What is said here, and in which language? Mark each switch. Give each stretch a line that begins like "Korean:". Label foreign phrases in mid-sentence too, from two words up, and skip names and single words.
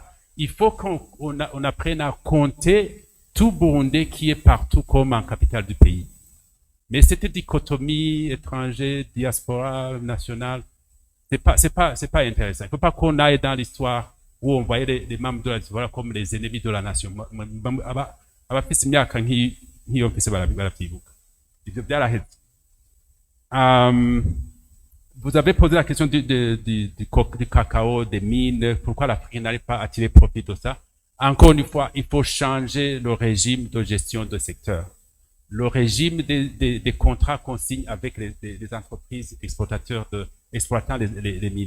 French: Il faut qu'on apprenne à compter tout Burundais qui est partout comme un capital du pays. Mais cette dichotomie étranger, diaspora, nationale, c'est pas intéressant. Il faut pas qu'on aille dans l'histoire où on voyait les membres de la diaspora comme les ennemis de la nation.
Rundi: Abafise imyaka nk'iyo mfise baravyibuka. Ivyo vyaraheze.
French: Vous avez posé la question du cacao, des mines, pourquoi l'Afrique n'arrive pas à tirer profit de ça. Encore une fois, il faut changer le régime de gestion de secteur. Le régime des contrats qu'on signe avec les entreprises exploitant les mines.